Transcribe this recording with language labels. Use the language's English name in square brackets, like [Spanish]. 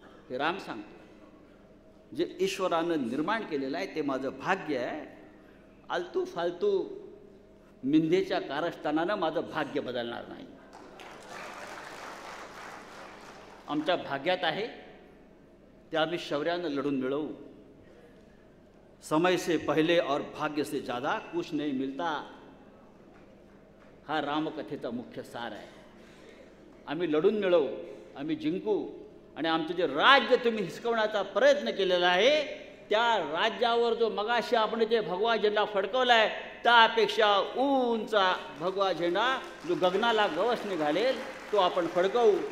[Marathi] हे राम सांगतो. जे ईश्वरानं निर्माण केलेलं आहे ते माझं भाग्य आहे. आलतू फालतू मिंदेच्या कारस्थानानं माझं भाग्य बदलणार नाही. आमच्या भाग्यात आहे ते आम्ही शौर्यानं लढून मिळवू. [Hindi] समय से पहले और भाग्य से ज़्यादा कुछ नहीं मिलता. [Marathi] हा रामकथेचा मुख्य सार आहे. आम्ही लढून मिळवू, आम्ही जिंकू. आणि आमचं जे राज्य तुम्ही हिसकवण्याचा प्रयत्न केलेला आहे त्या राज्यावर जो मगाशी आपण जे भगवा झेंडा फडकवला आहे त्यापेक्षा उंच भगवा झेंडा जो गगनाला गवसणी घालेल तो आपण फडकवू.